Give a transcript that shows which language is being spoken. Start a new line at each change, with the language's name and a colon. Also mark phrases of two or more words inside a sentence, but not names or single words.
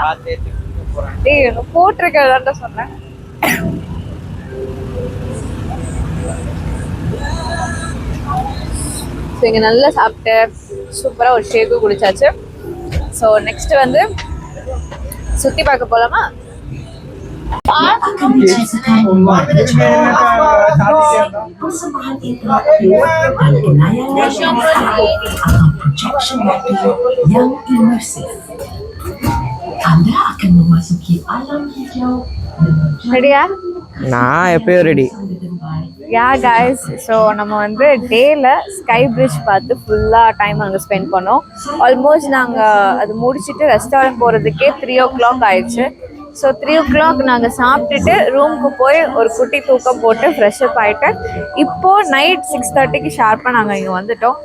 Tamil: ஏய், போட்டிருக்கிறதாண்டா சொன்னேன். ஸோ இங்கே நல்லா சாப்பிட்டு சூப்பராக ஒரு ஷேக்கு குடிச்சாச்சு.
English: so next
Tamil: வந்து சுற்றி பார்க்க போகலாமா?
Malay: akan menceritakan persembahan interaktif dan kenayaan nasional atau
English: projection mapping
Malay: yang imersif. Anda akan memasuki alam hijau
Tamil: ரெடியா? நான் எப்பயும் ரெடி.
English: ya guys, so
Tamil: நம்ம வந்து டேல ஸ்கை பிரிட்ஜ் பார்த்து ஃபுல்லாக டைம் அங்கே ஸ்பெண்ட் பண்ணோம். ஆல்மோஸ்ட் நாங்கள் அது முடிச்சுட்டு ரெஸ்டாரண்ட் போகிறதுக்கே 3 o'clock ஆயிடுச்சு. ஸோ 3 o'clock நாங்கள் சாப்பிட்டுட்டு ரூமுக்கு போய் ஒரு குட்டி தூக்கம் போட்டு ஃப்ரெஷ்அப் ஆகிட்டு இப்போது நைட் 6:30க்கு ஷார்ப்பாக நாங்கள் இங்கே வந்துட்டோம்.